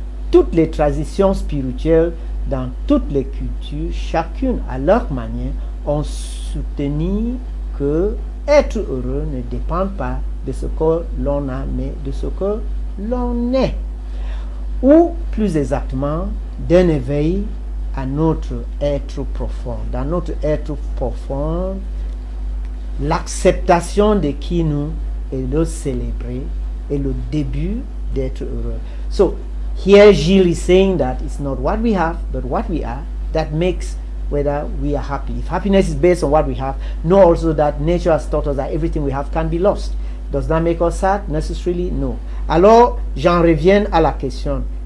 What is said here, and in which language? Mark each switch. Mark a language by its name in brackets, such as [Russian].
[French] toutes les traditions spirituelles, dans toutes les cultures, chacune à leur manière, ont soutenu que être heureux ne dépend pas de ce que l'on a, mais de ce que l'on est. Ou plus exactement, d'un éveil à notre être profond. Dans notre être profond, l'acceptation de qui nous et le célébrer est le début d'être heureux. [English] So, here Gilles is saying that it's not what we have, but what we are that makes whether we are happy. If happiness is based on what we have, know also that nature has taught us that everything we have can be lost. Does that make us sad? Necessarily, no. [French] Alors, j'en reviens à la question.